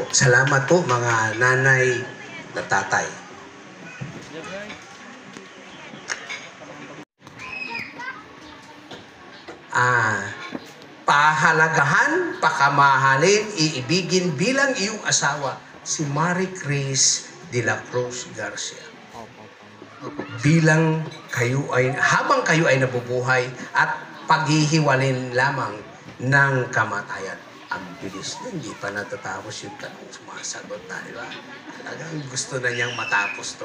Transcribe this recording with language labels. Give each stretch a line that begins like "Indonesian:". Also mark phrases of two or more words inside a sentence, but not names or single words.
Filipino: Salamat po mga nanay na tatay. Pahalagahan, pakamahalin, iibigin bilang iyong asawa si Marie Chris de la Cruz Garcia. Bilang kayo ay, habang kayo ay nabubuhay at paghihiwalin lamang ng kamatayan. Ang bilis na, hindi pa natatapos yung tanong sumasagot na, di ba? Talagang gusto na niyang matapos to.